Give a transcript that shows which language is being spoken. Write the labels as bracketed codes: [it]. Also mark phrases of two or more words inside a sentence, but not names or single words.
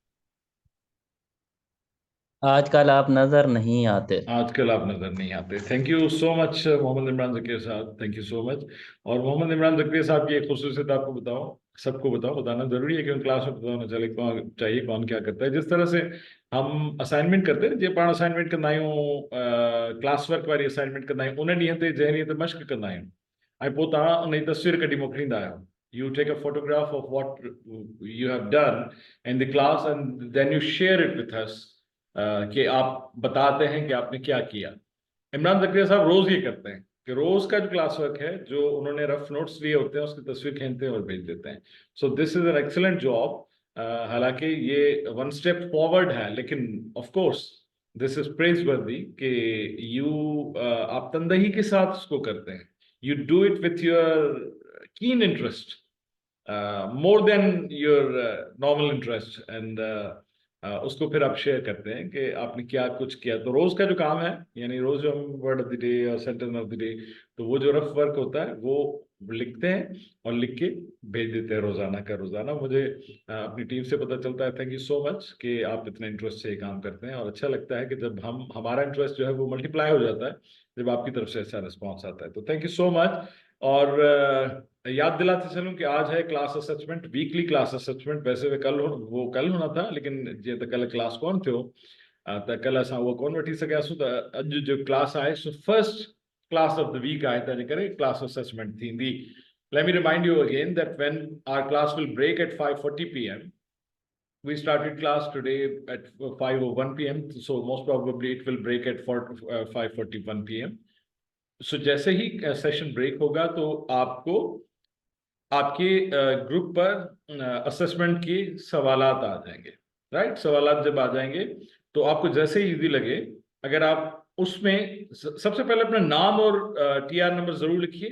[hi] आजकल आप नजर नहीं आते। आजकल आप नजर नहीं आते। [en] Thank you so much [hi] मोहम्मद इमरान ज़करिया साहब, [en] Thank you so much. [hi] और मोहम्मद इमरान ज़करिया साहब की एक खुसूसियत आपको बताओ, सबको बताओ, बताना जरूरी है, क्योंकि क्लास में बताना चले कौन चाहिए, कौन क्या करता है। जिस तरह से हम असाइनमेंट करते हैं, [sd] जे पाण असाइनमेंट कंदा आहियूं, [en] class work [sd] वारी असाइनमेंट कंदा आहियूं, उन ॾींहं ते जंहिं ॾींहं ते मश्क कंदा आहियूं, ऐं पोइ तव्हां उन जी तस्वीर कढी मोकिलींदा आहियो। [en] You take a photograph of what you have done in the class and then you share it with us, [hi] कि आप बताते हैं कि आपने क्या किया। इमरान ज़करिया साहब रोज ये करते हैं कि रोज का जो [en] class work [hi] है, जो उन्होंने [en] rough notes [hi] लिए होते हैं, उसकी तस्वीर खींचते हैं और भेज देते हैं। [en] So this is an excellent job. [hi] हालांकि ये [en] one step forward [hi] है, लेकिन [en] of course this is praiseworthy [hi] कि आप तंदही के साथ उसको करते हैं। [en] You do it with your keen interest, more than your normal interest, and [hi] उसको फिर आप शेयर करते हैं कि आपने क्या कुछ किया। तो रोज का जो काम है, यानी रोज जो हम [en] word of the day [hi] और [en] sentence of the day, [hi] तो वो जो [en] rough work [hi] होता है वो लिखते हैं और लिख के भेज देते हैं रोजाना का रोजाना। मुझे अपनी टीम से पता चलता है, [en] thank you so much, [hi] कि आप इतने इंटरेस्ट से ये काम करते हैं। और अच्छा लगता है कि जब हमारा इंटरेस्ट जो है वो मल्टीप्लाई हो जाता है जब आपकी तरफ से ऐसा रिस्पॉन्स आता है। तो [en] thank you so much. [hi] और याद दिलाते चलूं कि आज है [en] class assessment, weekly class assessment. [hi] वैसे वो कल होना था, लेकिन [sd] जे त कल क्लास कोन थियो, त कल असां उहो कोन वठी सघियासीं। त अॼु जो क्लास आहे सो [en] first class of the week [sd] आहे, तंहिंजे करे [en] class assessment [sd] थींदी। [en] Let me remind you again that when our class will break at 5:40 p.m. We started class today at 5:01 p.m. So most probably it will break at 5:41 p.m. [hi] So जैसे ही सेशन ब्रेक होगा तो आपको आपके ग्रुप पर असेसमेंट के सवालात आ जाएंगे, राइट? सवालात जब आ जाएंगे तो आपको जैसे ही इजी लगे, अगर आप उसमें सबसे पहले अपना नाम और टीआर नंबर जरूर लिखिए।